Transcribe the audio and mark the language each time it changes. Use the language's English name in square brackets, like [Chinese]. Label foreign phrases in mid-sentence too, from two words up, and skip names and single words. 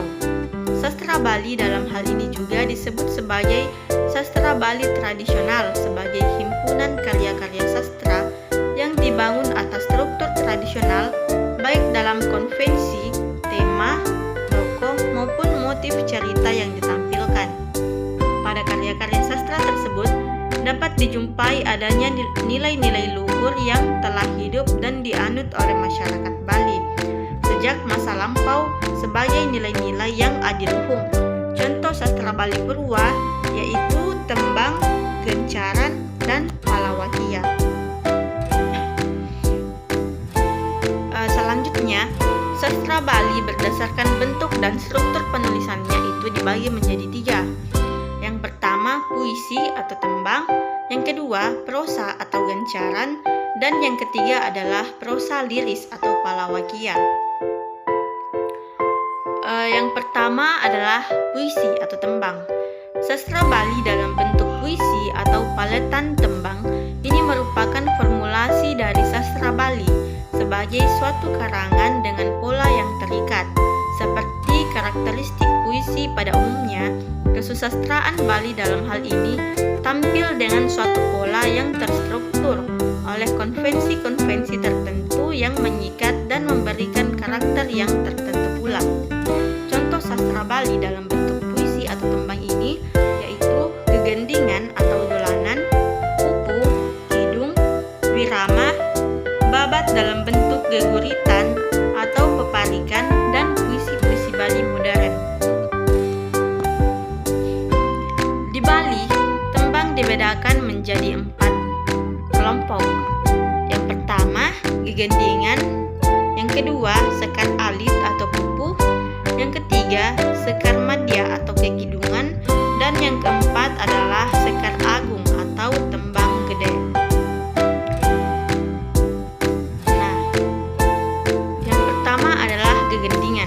[Indonesian] Sastra Bali dalam hal ini juga disebut sebagai sastra Bali tradisional sebagai himpunan karya-karya sastra yang dibangun atas struktur tradisional baik dalam konvensi, tema, tokoh maupun motif cerita yang ditampilkan. Pada karya-karya sastra tersebut dapat dijumpai adanya nilai-nilai luhur yang telah hidup dan dianut oleh masyarakat Bali sejak masa lampau sebagai nilai-nilai yang adiluhung. Contoh sastra Bali Purwa yaitu tembang, gencaran, dan palawakia. Selanjutnya, sastra Bali berdasarkan bentuk dan struktur penulisannya itu dibagi menjadi 3. Yang pertama, puisi atau tembang, yang kedua, prosa atau gencaran, dan yang ketiga adalah prosa liris atau palawakia. Yang pertama adalah puisi atau tembang. Sastra Bali dalam bentuk puisi atau paletan tembang ini merupakan formulasi dari sastra Bali sebagai suatu karangan dengan pola yang terikat. Seperti karakteristik puisi pada umumnya, kesusastraan Bali dalam hal ini tampil dengan suatu pola yang terstruktur oleh konvensi-konvensi tertentu yang mengikat dan memberikan karakter yang tertentu pula. Contoh sastra Bali dalam bentuk puisi atau tembang ini yaitu gegendingan atau dolanan, pupu, kidung, wirama, babat dalam bentuk geguritan atau peparikan, dan puisi-puisi Bali modern. Di Bali, tembang dibedakan menjadi 4 kelompok. Yang pertama, gegendingan. Yang kedua, sekar alit atau pupuh. Yang ketiga, sekar madya atau kekidungan. Dan yang keempat adalah sekar agung atau tembang gede. Nah, yang pertama adalah gegendingan.